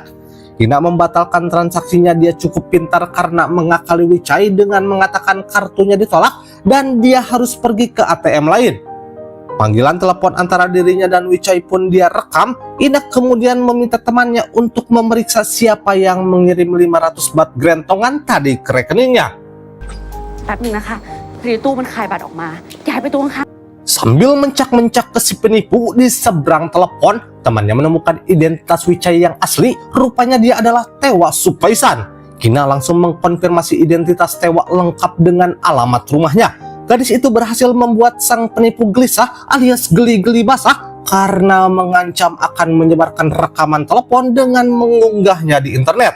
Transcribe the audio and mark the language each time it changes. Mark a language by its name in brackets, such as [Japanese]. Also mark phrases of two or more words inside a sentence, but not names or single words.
[Indonesian] Ina membatalkan transaksinya. Dia cukup pintar karena mengakali Wichai dengan mengatakan kartunya ditolak dan dia harus pergi ke ATM lain. Panggilan telepon antara dirinya dan Wichai pun dia rekam. Ina kemudian meminta temannya untuk memeriksa siapa yang mengirim 500 baht grentongan tadi ke rekeningnya. [Thai] แป๊บนึงนะคะพอดีตู้มันคายบัตรออกมาย้ายไปตู้ข้าง [Indonesian] Sambil mencak-mencak ke si penipu di seberang telepon, temannya menemukan identitas Wichai yang asli. Rupanya dia adalah Tewa Supaisan. Kina langsung mengkonfirmasi identitas Tewa lengkap dengan alamat rumahnya. Gadis itu berhasil membuat sang penipu gelisah alias geli-geli basah karena mengancam akan menyebarkan rekaman telepon dengan mengunggahnya di internet.